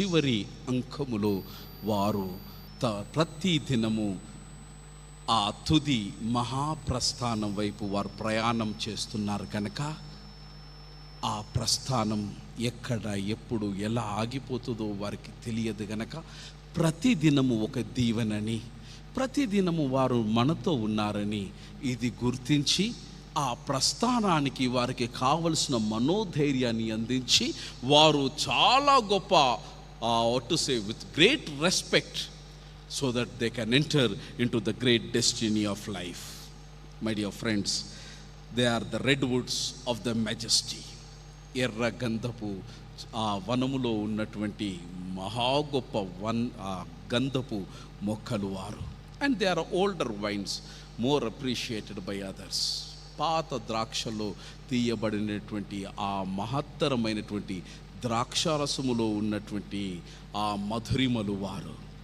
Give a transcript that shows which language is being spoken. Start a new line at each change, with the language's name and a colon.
Telugu: చివరి అంకములో వారు ప్రతి దినము ఆ తుది మహాప్రస్థానం వైపు వారు ప్రయాణం చేస్తున్నారు కనుక ఆ ప్రస్థానం ఎక్కడ, ఎప్పుడు, ఎలా ఆగిపోతుందో వారికి తెలియదు గనక ప్రతిదినము ఒక దీవెనని, ప్రతిదినము వారు మనతో ఉన్నారని ఇది గుర్తించి ఆ ప్రస్థానానికి వారికి కావలసిన మనోధైర్యాన్ని అందించి వారు చాలా గొప్ప
English: To say with great respect so that they can enter into the great destiny of life. My dear friends, they are the redwoods of the majesty.
Telugu: ఎర్ర గంధపు ఆ వనములో ఉన్నటువంటి మహా గొప్ప గంధపు మొక్కలు వారు.
English: And they are older wines, more appreciated by others.
Telugu: పాత ద్రాక్షలో తీయబడినటువంటి ఆ మహత్తరమైనటువంటి ద్రాక్షారసములో ఉన్నటువంటి ఆ మధురిమలు వారు.